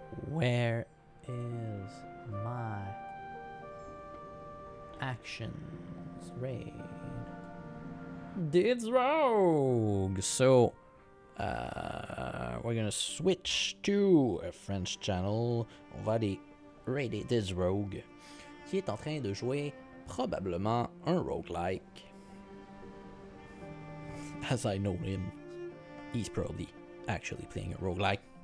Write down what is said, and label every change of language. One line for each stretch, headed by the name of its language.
English: Where is my actions raid? It's Rogue! So, we're gonna switch to a French channel.
French: On va aller raider This Rogue, qui est en train de jouer probablement un roguelike.
English: As I know him, he's probably actually playing a roguelike.